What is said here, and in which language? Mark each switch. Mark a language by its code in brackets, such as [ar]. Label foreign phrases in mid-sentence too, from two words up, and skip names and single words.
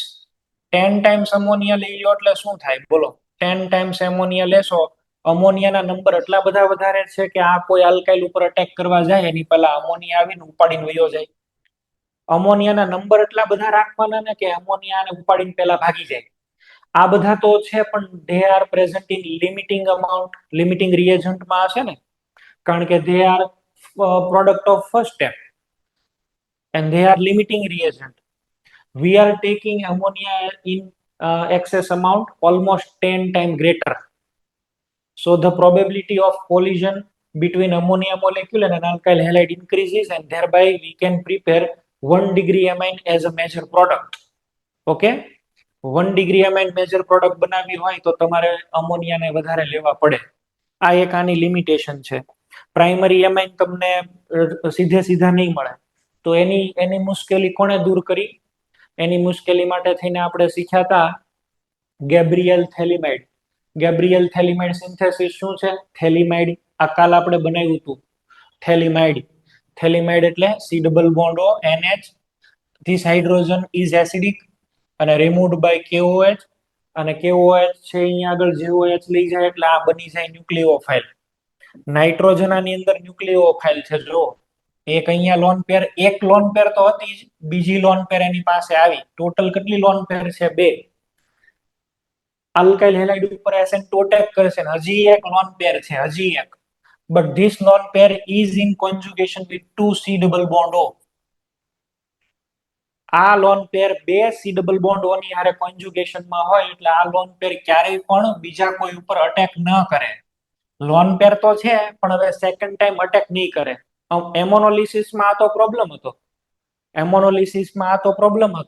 [gu] 10 ટાઈમ્સ અમોનિયા લઈ લો એટલે શું થાય બોલો? 10 ટાઈમ્સ અમોનિયા લેશો, અમોનિયાના નંબર એટલા બધા વધારે છે કે આ કોઈ આલ્કાઇલ ઉપર અટેક કરવા જાય એની પહેલા અમોનિયા આવીને ઉપાડીને વયો જાય. અમોનિયાના નંબર એટલા બધા રાખવાના ને કે અમોનિયાને ઉપાડીને પહેલા ભાગી જાય. આ બધા તો છે, પણ [en] they are present in limiting amount, limiting reagent [gu] માં હશે ને, કારણ કે [en] they are product of first step and they are limiting reagent. We are taking ammonia in excess amount, almost 10 times greater. So the probability of collision between ammonia molecule and an alkyl halide increases, and thereby we can prepare 1 degree amine as a major product. [gu] Okay, [en] 1 degree amine major product [gu] બનાવવી હોય તો તમારે અમોનિયાને વધારે લેવા પડે. આ એક આની લિમિટેશન છે. [en] primary amine [gu] તમને સીધે સીધા નહીં મળે, તો એની મુશ્કેલી કોણે દૂર કરી? એની મુશ્કેલી માટે થઈને આપણે શીખ્યા હતા ગેબ્રિયલ થેલિમાઇડ. ગેબ્રિયલ થેલિમાઇડ સિન્થેસિસ શું છે? થેલિમાઇડ, આ કાલ આપણે બનાવ્યું હતું. થેલિમાઇડ, થેલિમાઇડ એટલે [en] C double bond O NH. This hydrogen is acidic અને removed by KOH, [gu] અને KOH છે અહીંયા આગળ JOH લઈ જાય એટલે આ બની જાય ન્યુક્લિયોફાઇલ. નાઇટ્રોજન આની અંદર ન્યુક્લિયોફાઇલ છે. જો એક અહીંયા [en] lone pair, [gu] એક [en] lone pair [gu] તો હતી જ, બીજી [en] lone pair [gu] એની પાસે આવી. ટોટલ કેટલી [en] lone pair [gu] છે? 2. આલ્કાઇલ હેલાઇડ ઉપર SN2 અટેક કરશે ને હજી એક [en] lone pair [gu] છે, હજી એક. [en] But this lone pair is in conjugation with 2 C double bond O. [gu] આ [en] lone pair 2 C double bond O [gu] ની હારે કોન્જુગેશન માં હોય એટલે આ [en] lone pair [gu] ક્યારેય પણ બીજા કોઈ ઉપર અટેક ન કરે. [en] lone pair [gu] તો છે પણ હવે [en] second time attack [gu] નહીં કરે. એમોનોલિસિસ માં આ તો પ્રોબ્લેમ હતો. એમોનોલિસિસ માં આ તો પ્રોબ્લેમ હતો.